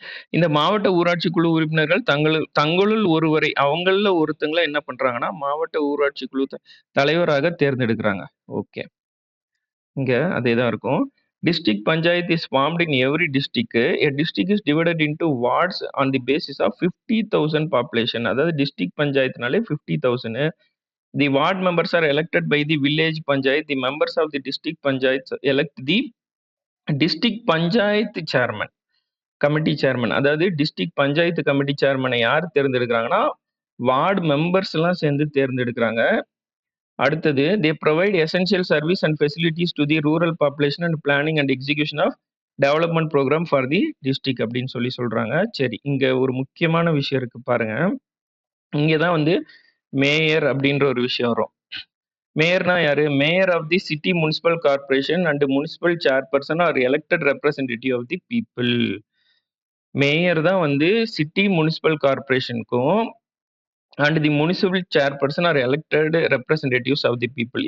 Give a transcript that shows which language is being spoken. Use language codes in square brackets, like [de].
[ta] இந்த மாவட்ட ஊராட்சி குழு உறுப்பினர்கள் தங்களுள் ஒருவரை அவங்கள்ல ஒருத்தங்கள என்ன பண்றாங்கன்னா, மாவட்ட ஊராட்சி குழு தலைவராக தேர்ந்தெடுக்கிறாங்க. ஓகே. இங்க அதேதான் இருக்கும். [en] District Panchayat is formed in every district. A district is divided into wards on the basis of 50,000 population. [ta] அதாவது district பஞ்சாயத்துனாலே 50,000. [en] The ward members are elected by the village panchayat. The members of the district panchayats elect the district panchayat chairman. [ta] Committee chairman. அதாவது district panchayat committee சேர்மனை யார் தேர்ந்தெடுக்கிறாங்கன்னா, ward members எல்லாம் சேர்ந்து தேர்ந்தெடுக்கிறாங்க. அடுத்தது [en] they provide essential service and facilities to the rural population and planning and execution of development program for the district [ta] அப்படின்னு சொல்றாங்க. சரி, இங்க ஒரு முக்கியமான விஷயம் இருக்கு பாருங்க. இங்க தான் வந்து மேயர் அப்படின்ற ஒரு விஷயம் வரும். மேயர்னா யாரு? Mayor of the city municipal corporation and municipal chairperson are elected representative of the people. Mayor தான் வந்து city municipal கார்ப்பரேஷனுக்கும் and the municipal chairperson are elected representatives of the people.